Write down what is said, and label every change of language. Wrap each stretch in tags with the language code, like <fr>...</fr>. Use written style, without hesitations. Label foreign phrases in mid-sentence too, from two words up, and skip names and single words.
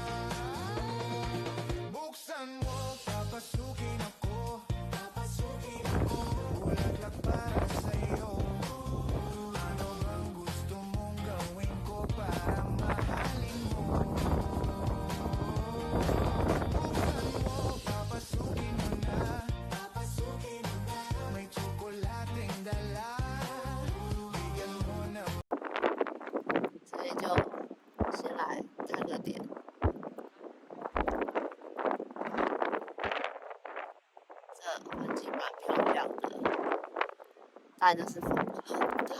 <tl>Buksan mo, papasukin ako Bulaklak para sa'yo Ano bang gusto mong gawin ko para mahalin mo? Buksan mo, papasukin mo na May tsokolating dala Bigyan mo na</tl> <zh>所以就先来看个点。这环境蛮漂亮的，但就是风很大。</zh>